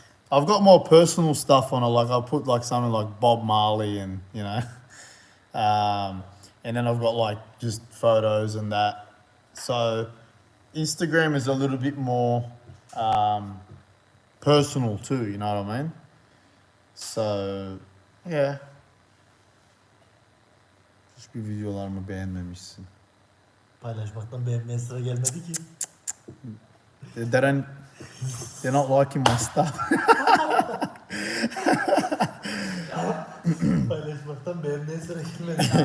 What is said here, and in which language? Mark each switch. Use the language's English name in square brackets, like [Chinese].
[English] I've got more personal stuff on it, like I'll put like something like Bob Marley and, you know, and then I've got like just photos and that. So Instagram is a little bit more personal too, you know what I mean? So, yeah. [Turkish] Hiçbir videolarımı beğenmemişsin. Paylaşmaktan beğenmeye sıra gelmedi ki. [English] They're not liking my stuff. [Turkish] Paylaşmaktan beğenmeye sıra gelmedi.